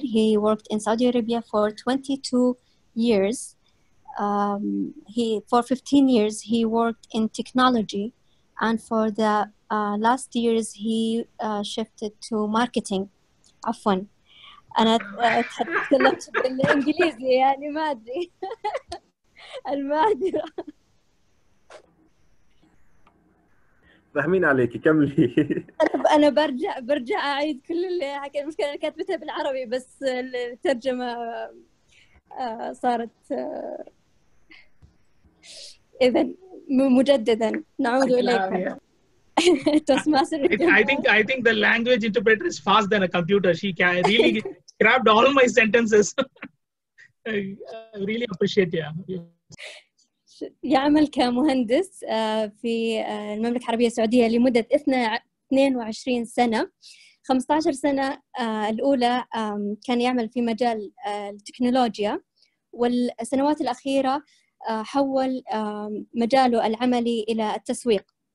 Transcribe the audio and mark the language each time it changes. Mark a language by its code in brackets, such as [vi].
[en] He worked in Saudi Arabia for 22 years. For 15 years, he worked in technology. And for the last years, he shifted to marketing. [ar] عفوا أنا تكلمت بالإنجليزي يعني ما أدري المعذرة. فاهمين عليكي كملي. أنا برجع أعيد كل اللي المشكلة أنا كاتبتها بالعربي بس الترجمة صارت إذا مجددا نعود إليكم. [en] I think the language interpreter is faster than a computer. She can really grabbed all my sentences. I really appreciate it. [ar] يعمل كمهندس في المملكة العربية السعودية لمدة 22 سنة. 15 سنة الأولى كان يعمل في مجال التكنولوجيا، والسنوات الأخيرة حول مجاله العملي إلى التسويق.